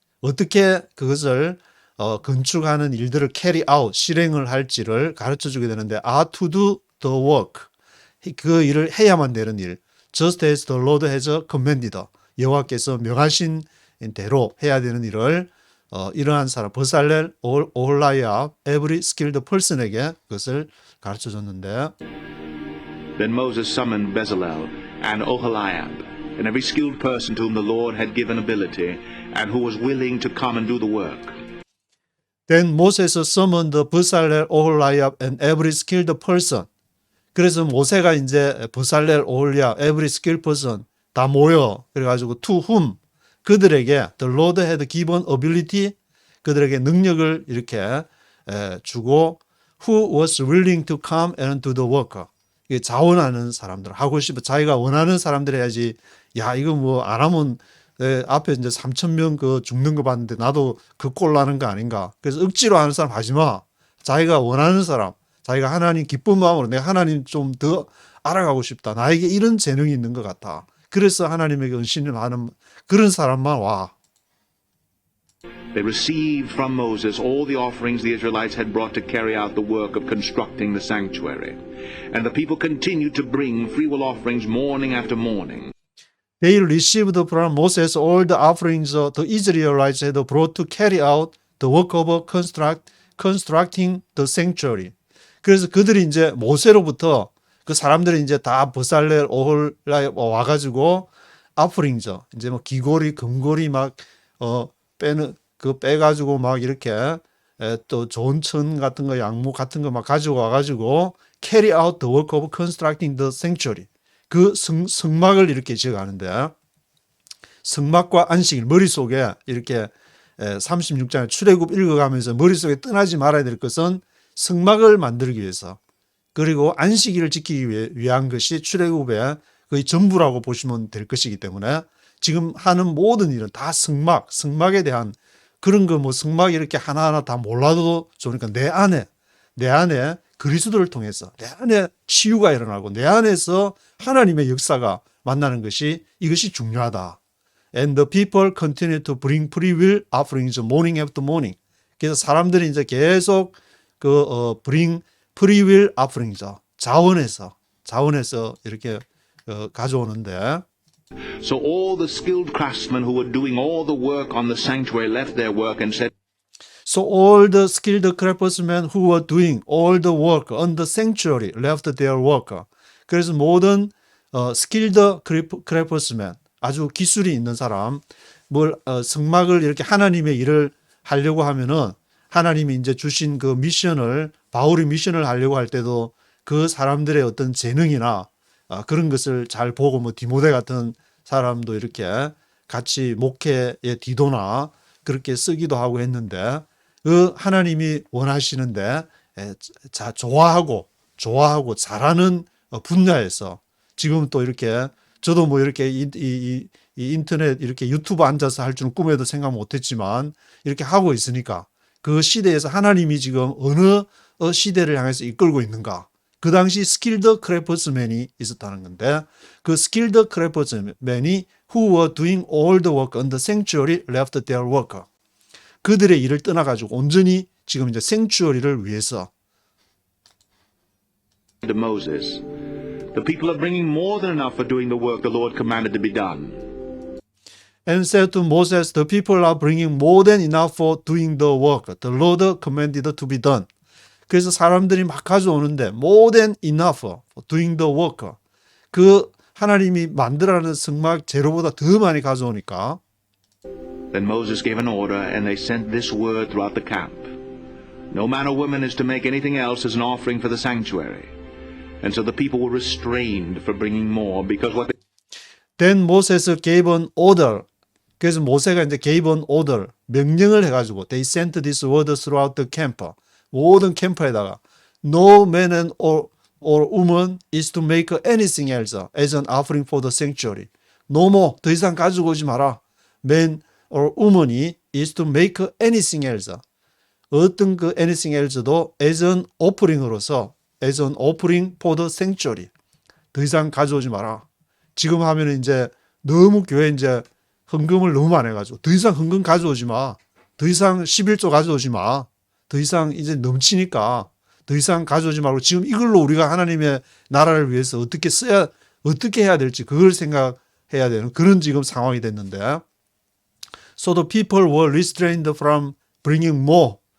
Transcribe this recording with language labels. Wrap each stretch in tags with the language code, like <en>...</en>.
<ko>어떻게 그것을 건축하는 일들을</ko> <en>carry out,</en> <ko>실행을 할지를 가르쳐 주게 되는데</ko> <en>are to do the work.</en> <ko>그 일을 해야만 되는 일.</ko> <en>just as the Lord has commanded.</en> <ko>여호와께서 명하신 대로 해야 되는 일을 이러한 사람 버살렐, 오홀라이압,</ko> <en>every skilled person</en> <ko>에게 그것을 가르쳐 줬는데</ko> <en>Then Moses summoned Bezalel and Oholiab, and every skilled person to whom the Lord had given ability, and who was willing to come and do the work. Then Moses summoned Bezalel, Oholiab, and every skilled person.</en> <ko>그래서 모세가 이제 버살렐, 오홀리압,</ko> <en>every skilled person</en> <ko>다 모여 그래가지고</ko> <en>to whom</en> <ko>그들에게</ko> <en>the Lord had given ability</en> <ko>그들에게 능력을 이렇게 주고</ko> <en>who was willing to come and do the work.</en> <ko>이게 자원하는 사람들 하고 싶어 자기가 원하는 사람들 해야지. 야 이거 뭐 안 하면 앞에 이제 3,000명 그 죽는 거 봤는데 나도 그 꼴 나는 거 아닌가. 그래서 억지로 하는 사람 하지 마. 자기가 원하는 사람, 자기가 하나님 기쁜 마음으로 내가 하나님 좀 더 알아가고 싶다. 나에게 이런 재능이 있는 것 같아. 그래서 하나님에게 은신을 하는 그런 사람만 와.</ko> <en>They received from Moses all the offerings the Israelites had brought to carry out the work of constructing the sanctuary. And the people continued to bring freewill offerings morning after morning. They received from Moses all the offerings the Israelites had brought to carry out the work of constructing the sanctuary.</en> <ko>그래서 그들이 이제 모세로부터 그 사람들이 이제 다 버살렐, 오홀라에 와가지고 offerings 이제 뭐 귀고리, 금고리 막 빼는 그 빼가지고 막 이렇게 또 좋은 천 같은 거, 양목 같은 거 막 가지고 와가지고</ko> <en>carry out the work of constructing the sanctuary.</en> <ko>그 성막을 이렇게 지어가는데 성막과 안식일 머릿속에 이렇게 36장의 출애굽 읽어가면서 머릿속에 떠나지 말아야 될 것은 성막을 만들기 위해서 그리고 안식일을 지키기 위한 것이 출애굽의 거의 전부라고 보시면 될 것이기 때문에 지금 하는 모든 일은 다 성막에 대한 그런 거 뭐 성막 이렇게 하나하나 다 몰라도 좋으니까 내 안에 그리스도를 통해서 내 안에 치유가 일어나고 내 안에서 하나님의 역사가 만나는 것이 이것이 중요하다.</ko> <en>And the people continue to bring freewill offerings morning after morning.</en> <ko>그래서 사람들이 이제 계속</ko> <en>bring freewill offerings</en> <ko>자원해서 이렇게 가져오는데.</ko> <en>So all the skilled craftsmen who were doing all the work on the sanctuary left their work and said, So all the skilled craftsmen who were doing all the work on the sanctuary left their work.</en> <ko>그래서 모든</ko> <en>skilled craftsmen</en> <ko>아주 기술이 있는 사람, 성막을 이렇게 하나님의 일을 하려고 하면은 하나님이 이제 주신 그 미션을 바울이 미션을 하려고 할 때도 그 사람들의 어떤 재능이나 그런 것을 잘 보고 뭐 디모데 같은 사람도 이렇게 같이 목회의 디도나 그렇게 쓰기도 하고 했는데 그 하나님이 원하시는데 좋아하고 잘하는 분야에서 지금 또 이렇게 저도 뭐 이렇게 이 인터넷 이렇게 유튜브 앉아서 할 줄은 꿈에도 생각 못했지만 이렇게 하고 있으니까 그 시대에서 하나님이 지금 어느 시대를 향해서 이끌고 있는가. 그 당시</ko> <en>스킬드 크래프트맨이</en> <ko>있었다는 건데 그</ko> <en>스킬드 크래프트맨이 who were doing all the work on the sanctuary left their work.</en> <ko>그들의 일을 떠나가지고 온전히 지금 이제 생추어리를 위해서</ko> <en>to Moses, the people are bringing more than enough for doing the work the Lord commanded to be done. And said to Moses, the people are bringing more than enough for doing the work the Lord commanded to be done.</en> <ko>그래서 사람들이 막 가져오는데</ko> <en>more than enough for doing the work.</en> <ko>그 하나님이 만들어라는 성막 재료보다 더 많이 가져오니까</ko> <en>Then Moses gave an order, and they sent this word throughout the camp. No man or woman is to make anything else as an offering for the sanctuary. And so the people were restrained for bringing more because what they Then Moses gave an order.</en> <ko>그래서 모세가 이제</ko> <en>gave an order,</en> <ko>명령을 해가지고</ko> <en>they sent this word throughout the camp.</en> <ko>모든 캠프에다가</ko> <en>no man or woman is to make anything else as an offering for the sanctuary. No more,</en> <ko>더 이상 가지고 오지 마라.</ko> <en>Man or woman이 is to make anything else.</en> <ko>어떤 그</ko> <en>anything else도 as an offering으로서 as an offering for the sanctuary.</en> <ko>더 이상 가져오지 마라. 지금 하면은 이제 너무 교회 이제 헌금을 너무 많이 해가지고 더 이상 헌금 가져오지 마. 더 이상 11조 가져오지 마. 더 이상 이제 넘치니까 더 이상 가져오지 말고 지금 이걸로 우리가 하나님의 나라를 위해서 어떻게 해야 될지 그걸 생각해야 되는 그런 지금 상황이 됐는데</ko> <en>So the people were restrained from bringing more.</en>